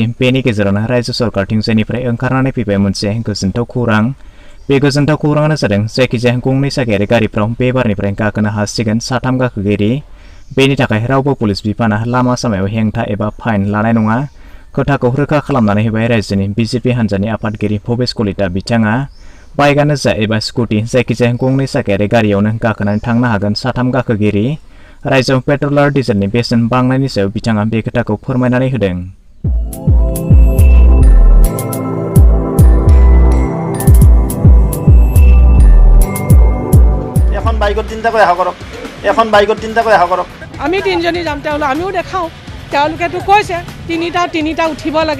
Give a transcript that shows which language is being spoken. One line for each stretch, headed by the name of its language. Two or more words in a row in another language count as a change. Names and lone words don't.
Bodo: बेनि गेजेरावनो रायजो सरकारथिंजायनिफ्राय ओंखारनानै फैबाय मोनसे गोजोनथाव खौरां बे गोजोनथाव खौराङानो जादों जायखिजाया गंनै साखायारि गारिफ्राव बे बारनिफ्राय गाखोनो हासिगोन 3 गाखोगिरि बेनि थाखाय रावबो पुलिस बिफाना लामा सामायाव हेंथा एबा फाइन लानाय नङा खोथाखौ रोखा खालामनानै होबाय रायजोनि बिजेपि हान्जानि आफादगिरि भबेश कलिता बिथाङा बाइकआनो जा एबा स्कुटी जायखिजाया गंनै साखायारि गारियावनो गाखोनानै थांनो हागोन 3 गाखोगिरि रायजोआव पेट्रल आरो डिजेलनि बेसेन बांनायनि सायाव बिथाङा बे खोथाखौ फोरमायनानै होदों।
Assamese: এখন বাইকত তিনটাকৈ অহা কৰক এখন বাইকত তিনটাকৈ অহা কৰক আমি তিনজনী যাম তেওঁলোক আমিও দেখাও তেওঁলোকেতো কৈছে তিনিটা উঠিব লাগে